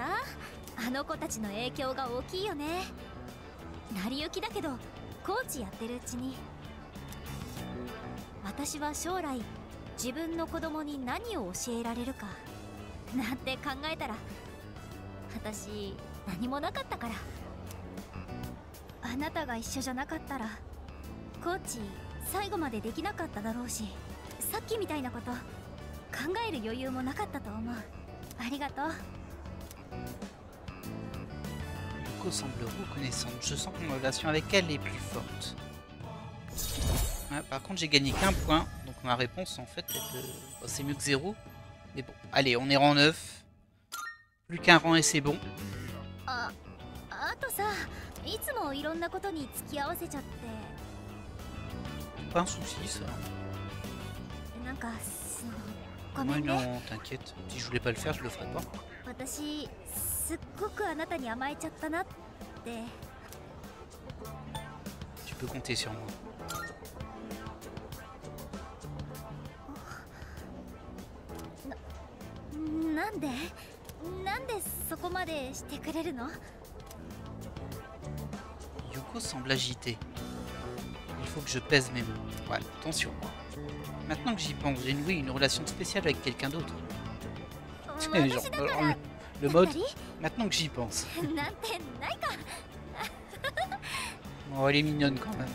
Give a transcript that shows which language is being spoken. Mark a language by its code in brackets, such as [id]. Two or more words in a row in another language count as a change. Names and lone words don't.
[ja] あの子たちの影響が大きいよね。成り行きだけどコーチやってるうちに、私は将来自分の子供に何を教えられるかなんて考えたら、私何もなかったから。あなたが一緒じゃなかったらコーチ最後までできなかっただろうし、さっきみたいなこと考える余裕もなかったと思う。ありがとう。 [fr] Yuko semble reconnaissante. Je sens que mon relation avec elle est plus forte. Ouais, par contre, j'ai gagné qu'un point. Donc ma réponse, en fait, c'est mieux que 0. Mais bon, allez, on est rang 9. Plus qu'un rang et c'est bon. [ja] あとさ、いつもいろんなことに付き合わせちゃって。 [fr] Pas un souci, ça. [ja] なんかごめんね。 [fr] Non, t'inquiète. Si je voulais pas le faire, je le ferais pas. [ja] 私すっごくあなたに甘えちゃったなって。 [fr] Tu peux compter sur moi. [ja] なんでそこまでしてくれるの？ [fr] Yuko semble agité. Il faut que je pèse mes mots. Ouais, attention. Maintenant que j'y pense, j'ai noué une relation spéciale avec quelqu'un d'autre. Genre, le mode, maintenant que j'y pense. Oh, elle est mignonne quand même.